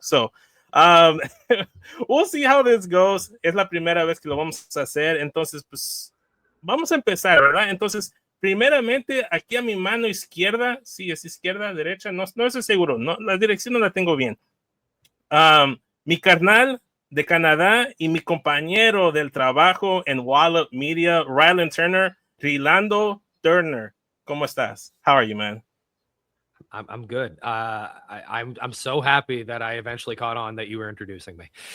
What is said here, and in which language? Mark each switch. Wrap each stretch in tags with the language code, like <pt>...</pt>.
<en>So, we'll see how this goes.</en> <es>Es la primera vez que lo vamos a hacer. Entonces, pues, vamos a empezar, ¿verdad? Entonces, primeramente, aquí a mi mano izquierda, sí, es izquierda, derecha, no estoy seguro, no, la dirección no la tengo bien. Mi carnal de Canadá y mi compañero del trabajo en Wallet Media, Rylan Turner, Rylan Turner. ¿Cómo estás?</es> <en>How are you, man? I'm good. I'm so happy that I eventually caught on that you were introducing me.</en>